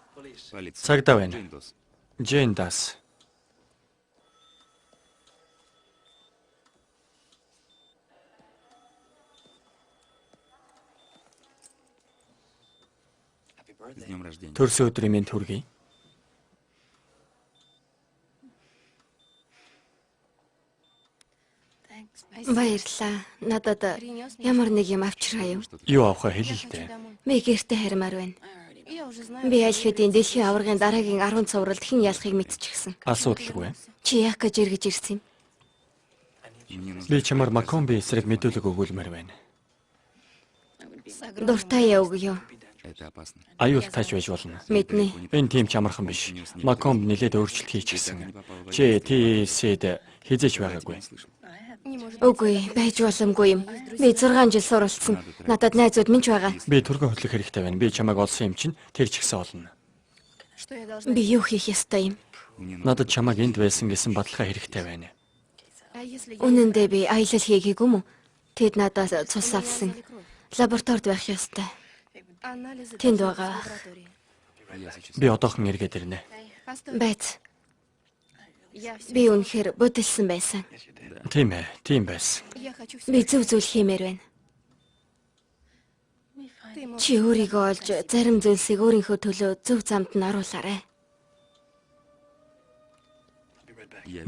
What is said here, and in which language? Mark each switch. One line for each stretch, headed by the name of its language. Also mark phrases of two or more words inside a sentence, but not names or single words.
Russian: Полиция.
Mongolian: Цагдаа байна. Джейн Дос. Джейн Дас.
Russian: С днем рождения.
Mongolian: Төрсөн өдрийн мэнд хүргэе. Баярлалаа. Надад ямар нэг юм авчиргаа юу? Юу авахаа хэлээ л дээ. Би гэртээ харимаар байна. Би аль хэдийн дэлхийн аваргын дараагийн 10 цувралд хэн ялахыг мэдчихсэн. Асуудалгүй. Чи яах гэж эргэж ирсэн юм?
Russian: Мне нужно...
Mongolian: Би чамаар Макомби эсрэг мэдүүлэг өгүүлмээр байна. Дуртай өгөө.
Russian: Это опасно.
Mongolian: Аюултайч байж болно. Мэднэ. Энэ тийм ч амархан биш. Макомб нэлээд өөрчлөлт хийчихсэн. Чи TC-д хизээч байгаагүй. Үгүй, байж боломгүй юм. Би 6 жил суралцсан. Надад найзууд минь ч байгаа. Би түргэн хөтлөх хэрэгтэй байна. Би чамайг олсон юм чинь тэр ч ихсэн олно.
Russian: Что я должна...
Mongolian: Би юу хийх ёстой юм?
Russian: Мне нужно...
Mongolian: Надад чамайг энд байсан гэсэн баталгаа хэрэгтэй байна.
Russian: А если я...
Mongolian: Үнэн дээр би аялал хийгээгүй мө? Тэд надаас цус авсан. Лабораторид байх ёстой.
Russian: Анализы...
Mongolian: Тэнд
Russian: должны
Mongolian: байгаа.
Russian: быть в лаборатории. Я сейчас...
Mongolian: Би одоохон эргээд ирнэ.
Russian: Постой.
Mongolian: Байц.
Russian: Я всё-
Mongolian: Би үнэхээр бодолсон байсан. Тийм ээ, тийм байсан.
Russian: Я хочу всё.
Mongolian: Би зөв зүйл хиймээр байна.
Russian: Ты можешь...
Mongolian: Чи өөрийгөө олж зарим зүйлсийг өөрийнхөө төлөө зөв замд нь оруулаарай.
Russian: Я...